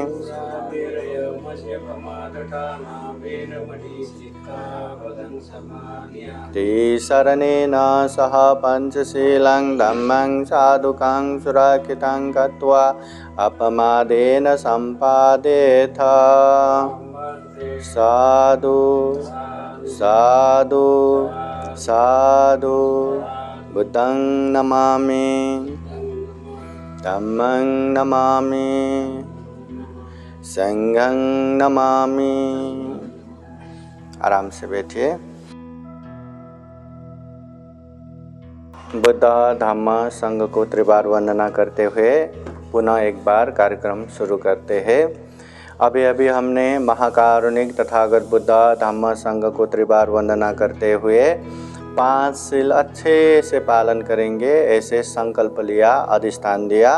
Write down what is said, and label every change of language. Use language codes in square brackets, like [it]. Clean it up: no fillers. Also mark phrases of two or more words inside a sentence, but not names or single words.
[pi] त्रिशरणेन सह पञ्चशीलं धम्मं साधुकं सुरक्षितं कृत्वा अपमादेन सम्पादेथ साधु साधु साधु बुद्धं नमामि धम्मं नमामि संघं नमामि। [hi] आराम से बैठिए। बुद्ध धम्म संघ को त्रिबार वंदना करते हुए पुनः एक बार कार्यक्रम शुरू करते हैं। अभी अभी हमने महाकारुणिक तथागत बुद्ध धम्म संघ को त्रिबार वंदना करते हुए 5 शील अच्छे से पालन करेंगे ऐसे संकल्प लिया, अधिष्ठान दिया।